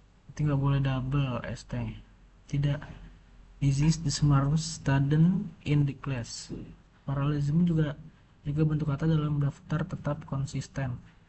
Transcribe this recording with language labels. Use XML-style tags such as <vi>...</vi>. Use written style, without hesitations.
<id>Berarti nggak boleh double st. Tidak.</id> <en>This is the smartest student in the class.</en> <id>Paralelism juga bentuk kata dalam daftar tetap konsisten.</id>